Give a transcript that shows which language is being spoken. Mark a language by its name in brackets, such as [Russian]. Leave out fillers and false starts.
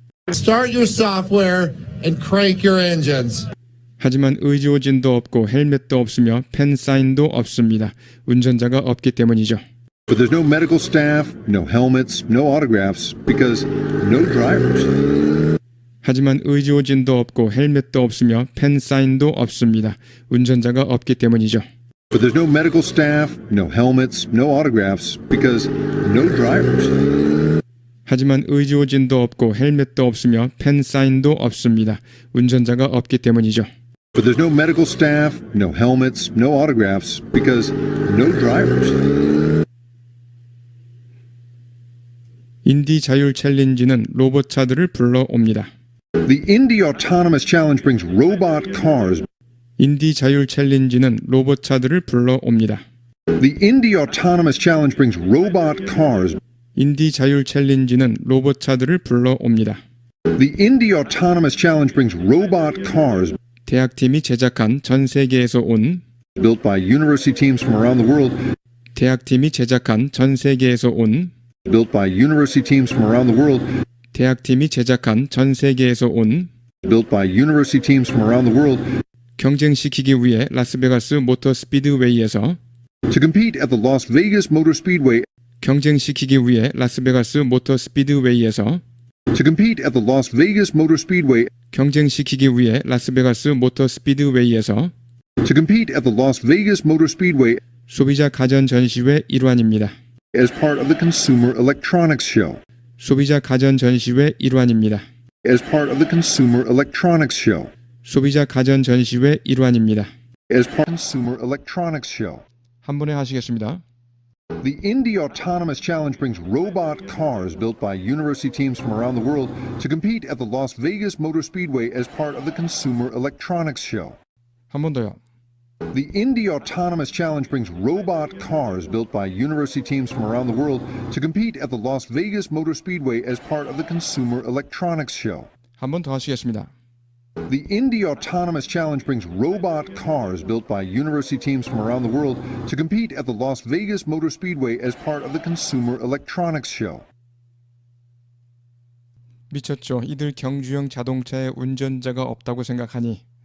[English] Start your software and crank your engines. [Korean] 하지만 의지오진도 없고 헬멧도 없으며 팬 사인도 없습니다. 운전자가 없기 때문이죠. [English] But there's no medical staff, no helmets, no autographs, because no drivers. [Korean] 하지만 의지오진도 없고 헬멧도 없으며 팬 사인도 없습니다. 운전자가 없기 때문이죠. [English] But there's no medical staff, no helmets, no autographs, because no drivers. [Korean] 하지만 의지오진도 없고 헬멧도 없으며 팬 사인도 없습니다. 운전자가 없기 때문이죠. [English] But there's no medical staff, no helmets, no autographs, because no drivers. [Korean] 인디 자율 챌린지는 로봇차들을 불러옵니다. [English] The Indy Autonomous Challenge brings robot cars. [Korean] 인디 자율 챌린지는 로봇차들을 불러옵니다. [English] The Indy Autonomous Challenge brings robot cars. [Korean] 인디 자율 챌린지는 로봇차들을 불러옵니다. [English] The Indy Autonomous Challenge brings robot cars. [Korean] 대학팀이 제작한 전 세계에서 온 [English] Built by university teams from around the world. [Korean] 대학팀이 제작한 전 세계에서 온 [English] Built by university teams from around the world. [Korean] 대학팀이 제작한 전 세계에서 온 [English] Built by university teams from around the world. [Korean] 경쟁시키기 위해 라스베가스 모터 스피드웨이에서 [English] To compete at the Las Vegas Motor Speedway. [Korean] 경쟁시키기 위해 라스베가스 모터 스피드웨이에서 [English] To compete at the Las Vegas Motor Speedway. [Korean] 경쟁시키기 위해 라스베가스 모터 스피드웨이에서 [English] To compete at the Las Vegas Motor Speedway. [Korean] 소비자 가전 전시회 일환입니다. [English] As part of the Consumer Electronics Show. [Korean] 소비자 가전 전시회 일환입니다. [English] As part of the Consumer Electronics Show. [Korean] 소비자 가전 전시회 일환입니다. [English] As part of the Consumer Electronics Show. [Korean] 한 번에 하시겠습니다. [English] The Indy Autonomous Challenge brings robot cars built by university teams from around the world to compete at the Las Vegas Motor Speedway as part of the Consumer Electronics Show. [Korean] 한 번 더요. [English] The Indy Autonomous Challenge brings robot cars built by university teams from around the world to compete at the Las Vegas Motor Speedway as part of the Consumer Electronics Show. [Korean] 한 번 더 하시겠습니다. [English] The Indy Autonomous Challenge brings robot cars built by university teams from around the world to compete at the Las Vegas Motor Speedway as part of the Consumer Electronics Show. [Korean] 미쳤죠. 이들 경주형 자동차에 운전자가 없다고 생각하니